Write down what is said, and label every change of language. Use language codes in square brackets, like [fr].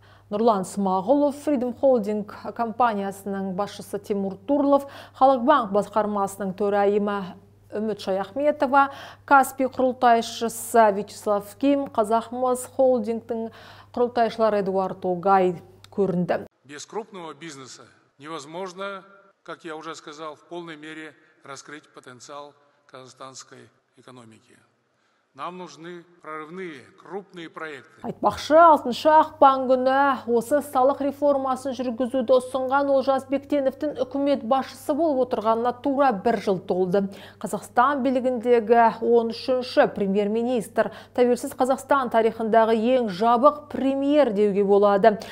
[kk] Нұрлан Смағұлов, Freedom Holding компаниясының басшысы Тимур Турлов, Халық банк басқармасының төрайымы Үміт Шаяхметова, Каспий құрылтайшысы Вячеслав Ким, Қазақмыс холдингтің құрылтайшылары Эдуард Огай көрінді. [ru] Без крупного бизнеса невозможно, как я уже сказал, в полной мере раскрыть потенциал казахстанской экономики. Нам нужны прорывные, крупные проекты. [kk] Айтпақшы, 6 ақпан күні осы салық реформасын жүргізуді ұсынған Олжас Бектеновтің үкімет басшысы болып отырғанына тура 1 жыл толды. Қазақстан билігіндегі 13-ші премьер-министр, тәуелсіз Қазақстан тарихындағы ең жабық премьер деуге болады.